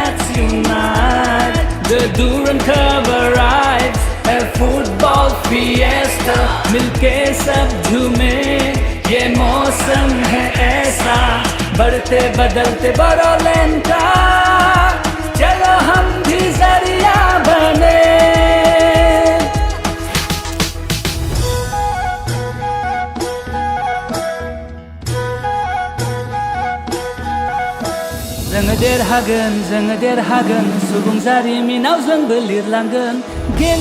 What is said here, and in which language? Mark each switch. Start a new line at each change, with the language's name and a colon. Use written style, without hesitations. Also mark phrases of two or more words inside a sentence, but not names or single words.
English: unite. The Durand Cup arrives, a football fiesta.
Hindi: मिलके सब झूमे, ये मौसम है ऐसा. बढ़ते बदलते बड़ोलेन का, चलो हम भी जरिया बने.
Bodo: जोङो देरहागोन सुबुं जारिमिनाव जोंबो लिरलांगोन.